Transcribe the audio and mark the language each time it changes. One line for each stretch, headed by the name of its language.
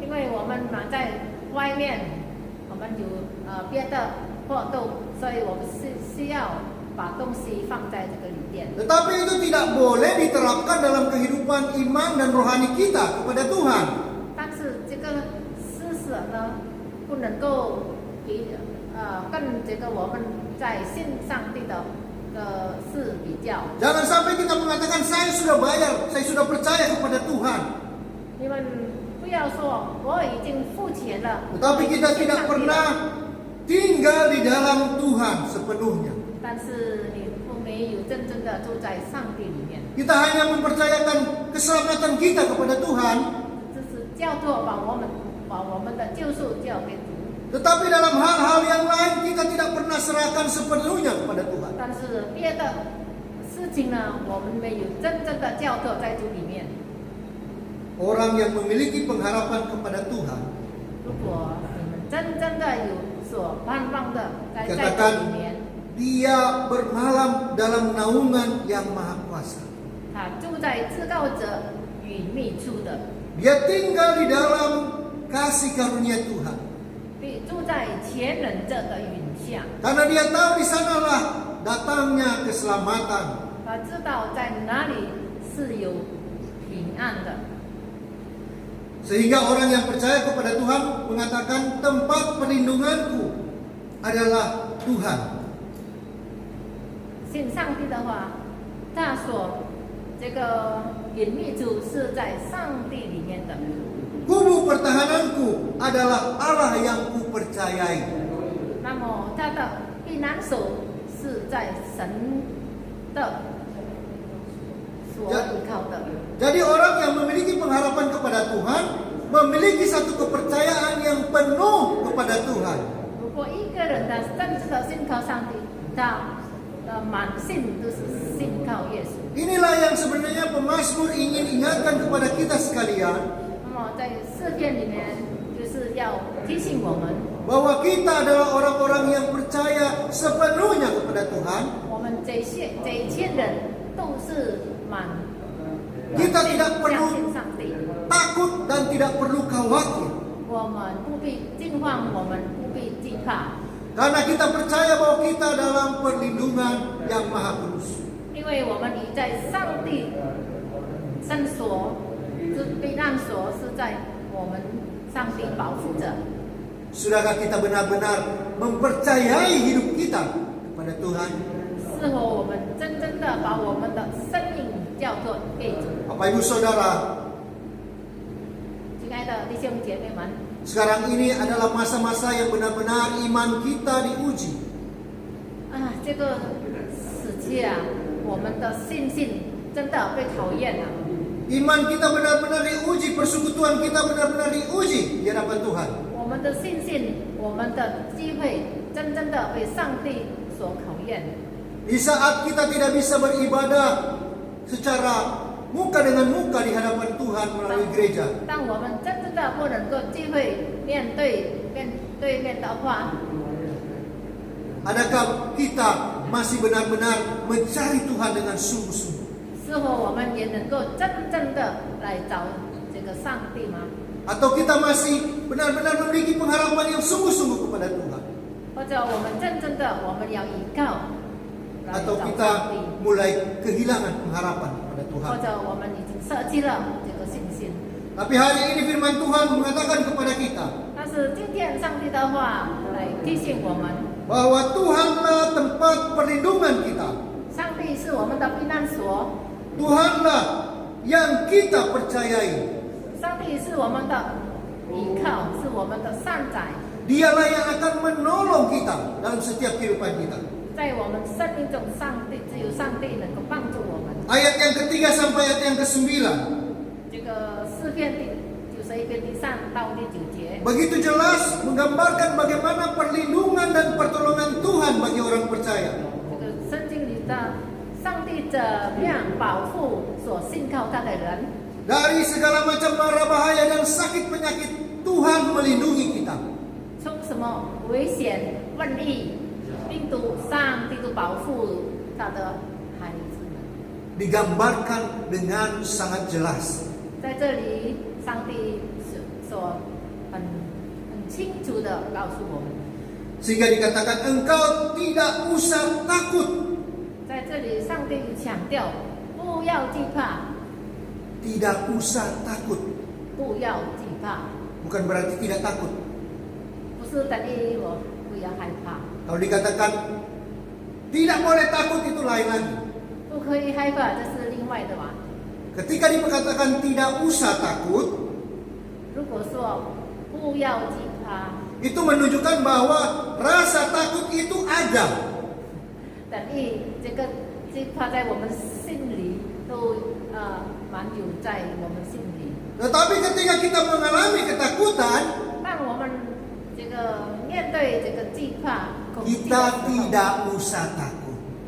Chinese: 因为我们在外面，我们有别的活动，所以我们需要把东西放在这个旅店。
Indonesian: Tetapi itu tidak boleh diterapkan dalam kehidupan iman dan rohani kita kepada Tuhan.
Chinese: 但是这个施舍呢，不能够跟这个我们在信上帝的事比较。
Indonesian: Jangan sampai kita mengatakan saya sudah bayar, saya sudah percaya kepada Tuhan.
Chinese: 你们不要说我已经付钱了，
Indonesian: Tetapi kita tidak pernah tinggal di dalam Tuhan sepenuhnya.
Chinese: 但是你没有真正的住在上帝里面，
Indonesian: Kita hanya mempercayakan keselamatan kita kepada Tuhan.
Chinese: 就是叫做把我们的救赎交给主。
Indonesian: Tetapi dalam hal-hal yang lain kita tidak pernah serahkan sepenuhnya kepada Tuhan.
Chinese: 但是别的事情呢，我们没有真正的交托在主里面。
Indonesian: Orang yang memiliki pengharapan kepada Tuhan,
Chinese: 如果你们真正的有所盼望的在主
Indonesian: katakan
Chinese: 里面，
Indonesian: dia bermalam dalam naungan yang maha kuasa.
Chinese: 他住在至高者隐秘处的，
Indonesian: Dia tinggal di dalam kasih karunia Tuhan.
Chinese: 比住在全能者的云下。
Indonesian: Karena dia tahu di sanalah datangnya keselamatan.
Chinese: 他知道在哪里是有平安的。
Indonesian: Sehingga orang yang percaya kepada Tuhan mengatakan tempat perlindunganku adalah Tuhan.
Chinese: 信上帝的话，他说这个隐秘处是在上帝里面的。
Indonesian: Kubu pertahananku adalah Allah yang kupercayai.
Chinese: 那么他的避难所是在神的所依靠的。
Indonesian: Jadi orang yang memiliki pengharapan kepada Tuhan memiliki satu kepercayaan yang penuh kepada Tuhan.
Chinese: 如果一个人的真正的信靠上帝，他的满信都是信靠耶稣。
Indonesian: Inilah yang sebenarnya pemazmur ingin ingatkan kepada kita sekalian,
Chinese: 那么在诗篇里面，就是要提醒我们，
Indonesian: bahwa kita adalah orang-orang yang percaya sepenuhnya kepada Tuhan.
Chinese: 我们这一切人都是满
Indonesian: Kita tidak
Chinese: 相
Indonesian: perlu
Chinese: 信上帝。
Indonesian: takut dan tidak perlu khawatir.
Chinese: 我们不必惊慌，我们不必惧怕，
Indonesian: Karena kita percaya bahwa kita dalam perlindungan yang maha kudus.
Chinese: 因为我们已在上帝圣所，这避难所是在我们上帝保护着。
Indonesian: Sudahkah kita benar-benar mempercayai hidup kita kepada Tuhan?
Chinese: 是否我们真正的把我们的生命交托给主？
Indonesian: Bapak Ibu Saudara,
Chinese: 亲爱的弟兄姐妹们，
Indonesian: sekarang ini adalah masa-masa yang benar-benar iman kita diuji.
Chinese: 啊，这个时期啊，我们的信心真的被考验了。
Indonesian: Iman kita benar-benar diuji, persekutuan kita benar-benar diuji di hadapan Tuhan.
Chinese: 我们的信心，我们的机会，真正的被上帝所考验。
Indonesian: Di saat kita tidak bisa beribadah secara muka dengan muka di hadapan Tuhan melalui gereja,
Chinese: 当我们真正的不能够机会面对面的话，
Indonesian: adakah kita masih benar-benar mencari Tuhan dengan sungguh-sungguh?
Chinese: 是否我们也能够真正的来找这个上帝吗？
Indonesian: Atau kita masih benar-benar memiliki pengharapan yang sungguh-sungguh kepada Tuhan?
Chinese: 或者我们真正的我们要依靠来
Indonesian: Atau
Chinese: 找
Indonesian: kita
Chinese: 上帝，
Indonesian: mulai kehilangan pengharapan kepada
Chinese: 或
Indonesian: Tuhan?
Chinese: 者我们已经舍弃了这个信心。
Indonesian: Tapi hari ini firman Tuhan mengatakan kepada kita
Chinese: 但是今天上帝的话来提醒我们，
Indonesian: bahwa Tuhanlah tempat perlindungan kita.
Chinese: 上帝是我们的避难所，
Indonesian: Tuhanlah yang kita percayai.
Chinese: 上帝是我们的依靠，是我们的善宰，
Indonesian: Dialah yang akan menolong kita dalam setiap kehidupan kita.
Chinese: 在我们生命中，上帝只有上帝能够帮助我们。
Indonesian: Ayat yang ketiga sampai ayat yang ke-9.
Chinese: 这个诗篇第91篇第3到第9节，
Indonesian: Begitu jelas menggambarkan bagaimana perlindungan dan pertolongan Tuhan bagi orang percaya.
Chinese: 这个圣经里的上帝怎么样保护所信靠他的人，
Indonesian: Dari segala macam mara bahaya dan sakit penyakit, Tuhan melindungi kita.
Chinese: 从什么危险、瘟疫、病毒，上帝都保护他的孩子们。
Indonesian: Digambarkan dengan sangat jelas.
Chinese: 在这里，上帝所很清楚的告诉我们，
Indonesian: Sehingga dikatakan engkau tidak usah takut.
Chinese: 在这里，上帝强调不要惧怕，
Indonesian: Tidak usah takut.
Chinese: 不要惧怕，
Indonesian: Bukan berarti tidak takut.
Chinese: 不是等于我不要害怕，
Indonesian: Kalau dikatakan tidak boleh takut itu lain lagi.
Chinese: 不可以害怕，这是另外的嘛。
Indonesian: Ketika dikatakan tidak usah takut,
Chinese: 如果说不要惧怕，
Indonesian: itu menunjukkan bahwa rasa takut itu ada.
Chinese: 等于这个惧怕在我们心里都满有在我们心里。
Indonesian: Tetapi ketika kita mengalami ketakutan,
Chinese: 当我们这个面对这个惧怕、恐惧的
Indonesian: kita tidak usah takut.